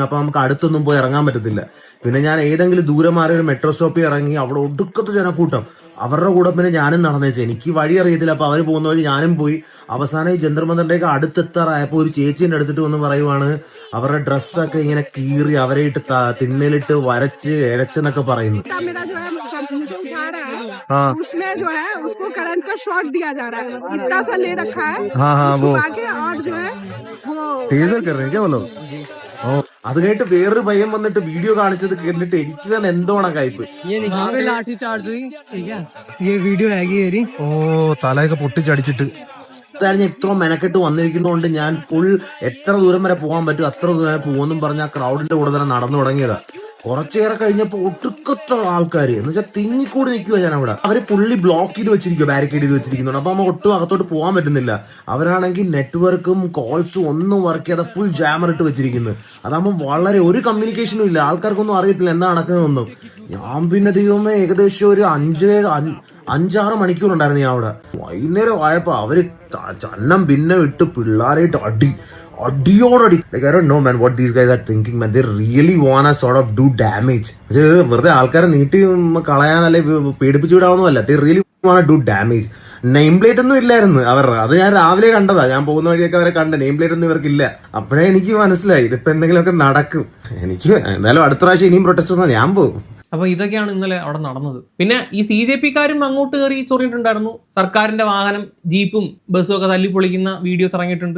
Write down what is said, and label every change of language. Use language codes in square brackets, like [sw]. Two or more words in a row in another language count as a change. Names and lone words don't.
[ml] അപ്പൊ നമുക്ക് അടുത്തൊന്നും പോയി ഇറങ്ങാൻ പറ്റത്തില്ല. പിന്നെ ഞാൻ ഏതെങ്കിലും ദൂരെ മാറി ഒരു മെട്രോ സ്റ്റോപ്പിൽ ഇറങ്ങി. അവിടെ ഒടുക്കത്തെ ജനക്കൂട്ടം. അവരുടെ കൂടെ പിന്നെ ഞാനും നടന്നേച്ചു. എനിക്ക് വഴി അറിയത്തില്ല. അപ്പൊ അവര് പോകുന്ന വഴി ഞാനും പോയി. അവസാനം ഈ ജന്തർ മന്ദറിന്റെയൊക്കെ അടുത്തെത്താറായപ്പോ ഒരു ചേച്ചിന്റെ അടുത്തിട്ട് വന്ന് പറയുവാണ് അവരുടെ ഡ്രസ്സൊക്കെ ഇങ്ങനെ കീറി അവരെ ഇട്ട് തിന്നലിട്ട് വരച്ച് എഴച്ചെന്നൊക്കെ പറയുന്നു. [hi] उसमें जो है उसको करंट का शॉट दिया जा रहा है. इतना सा ले रखा है. वो आगे और जो है वो ടീസർ कर रहे हैं क्या वो लोग? [ml] അത് കേട്ട് വേറൊരു പയ്യൻ വന്നിട്ട് വീഡിയോ കാണിച്ചത് കേട്ടിട്ട് എനിക്ക് തന്നെ എന്തോണം കയ്പ്. [hi] लाठी चार्ज हुई. ठीक है, ये वीडियो है. [ml] തലയൊക്കെ പൊട്ടിച്ചടിച്ചിട്ട് ഇത്ര മെനക്കെട്ട് വന്നിരിക്കുന്നതുകൊണ്ട് ഞാൻ എത്ര ദൂരം വരെ പോകാൻ പറ്റും അത്ര ദൂരം വരെ പോകുമെന്നും പറഞ്ഞ ആ ക്രൗഡിന്റെ കൂടെ തന്നെ നടന്നു തുടങ്ങിയതാ. കുറച്ചേറെ കഴിഞ്ഞപ്പോ ഒട്ടുക്കത്ത ആൾക്കാര് എന്ന് വെച്ചാൽ തിങ്ങിക്കൂടി നിൽക്കുക. ഞാൻ അവിടെ അവര് ബ്ലോക്ക് ചെയ്ത് വെച്ചിരിക്കുക, ബാരിക്കേഡ് ചെയ്ത് വെച്ചിരിക്കുന്നുണ്ട്. അപ്പൊ നമ്മ ഒട്ടും അകത്തോട്ട് പോകാൻ പറ്റുന്നില്ല. അവരാണെങ്കിൽ നെറ്റ്വർക്കും കോൾസും ഒന്നും വർക്ക് ചെയ്യാതെ ഫുൾ ജാമർ ഇട്ട് വെച്ചിരിക്കുന്നത്. അതാകുമ്പോൾ വളരെ ഒരു കമ്മ്യൂണിക്കേഷനും ഇല്ല. ആൾക്കാർക്കൊന്നും അറിയത്തില്ല എന്താ നടക്കുന്നതെന്നും. ഞാൻ പിന്നെ ദൈവമേ ഏകദേശം ഒരു 5-6 മണിക്കൂർ ഉണ്ടായിരുന്നു ഞാൻ അവിടെ. വൈകുന്നേരം ആയപ്പോ അവര് ചന്നം പിന്നെ വിട്ട് പിള്ളേരായിട്ട് അടിയോടടി. [en] Like I don't know man what these guys are thinking man. They really wanna sort of do damage. [ml] വെറുതെ ആൾക്കാരെ നീട്ടി കളയാനല്ലേ പേടിപ്പിച്ചു വിടാവുന്നതല്ല. [en] They really wanna do damage. [ml] നെയിം പ്ലേറ്റ് ഒന്നും ഇല്ലായിരുന്നു അവരുടെ. അത് ഞാൻ രാവിലെ കണ്ടതാ. ഞാൻ പോകുന്ന വഴിയൊക്കെ അവരെ കണ്ട. നെയിം പ്ലേറ്റ് ഒന്നും ഇവർക്കില്ല. അപ്പോഴേ എനിക്ക് മനസ്സിലായി ഇതിപ്പോ എന്തെങ്കിലുമൊക്കെ നടക്കും. എനിക്ക് എന്തായാലും അടുത്ത പ്രാവശ്യം ഇനിയും പ്രൊട്ടസ്റ്റ് വന്നാൽ ഞാൻ പോകും. അപ്പൊ ഇതൊക്കെയാണ് ഇന്നലെ അവിടെ നടന്നത്. പിന്നെ ഈ CJP-ക്കാരും അങ്ങോട്ട് കയറി ചൊറിയിട്ടുണ്ടായിരുന്നു. സർക്കാരിന്റെ വാഹനം, ജീപ്പും ബസ്സും ഒക്കെ തല്ലിപ്പൊളിക്കുന്ന വീഡിയോസ് ഇറങ്ങിയിട്ടുണ്ട്.